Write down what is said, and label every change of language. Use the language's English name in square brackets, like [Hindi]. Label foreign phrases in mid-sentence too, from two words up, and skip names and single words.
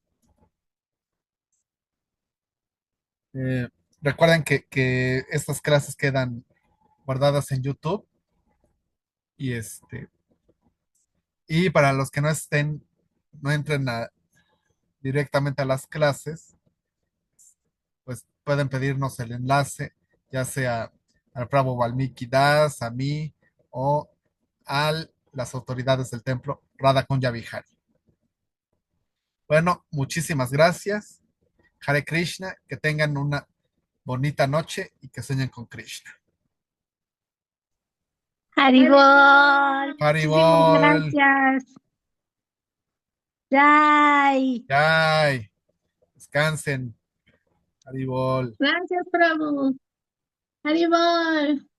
[Spanish] Eh, Recuerden que estas clases quedan guardadas en YouTube y y para los que no entren directamente a las clases, pues pueden pedirnos el enlace, ya sea al Prabhu Valmiki Das, a mí o a las autoridades del templo Radha Kunya Vihari. Bueno, muchísimas gracias. Hare Krishna, que tengan una bonita noche y que sueñen con Krishna. Haribol, muchísimas Haribol, gracias. Jai. Jai, descansen. Haribol. Gracias, Prabhu. Haribol.